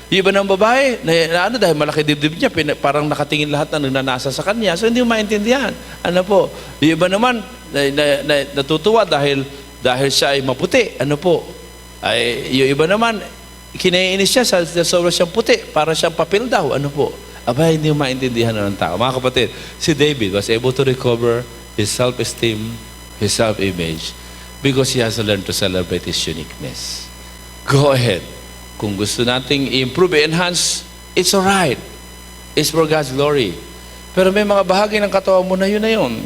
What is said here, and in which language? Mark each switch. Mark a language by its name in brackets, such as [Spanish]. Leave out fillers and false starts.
[Filipino] Yung iba ng babae, dahil malaki dibdib niya, parang nakatingin lahat na nanasa sa kanya. So hindi mo maintindihan. Ano po? Yung iba naman, natutuwa dahil siya ay maputi. Ano po? Ay, yung iba naman, kinaiinis siya sa sobrang siyang puti, para siyang papel daw. Ano po? Aba, hindi mo maintindihan ng tao. Mga kapatid, [English] si David was able to recover his self-esteem, his self-image, because he has learned to celebrate his uniqueness. Go ahead. [Filipino] Kung gusto nating i-improve, enhance, [English] it's alright. It's for God's glory. [Filipino] Pero may mga bahagi ng katawan mo na yun na yun.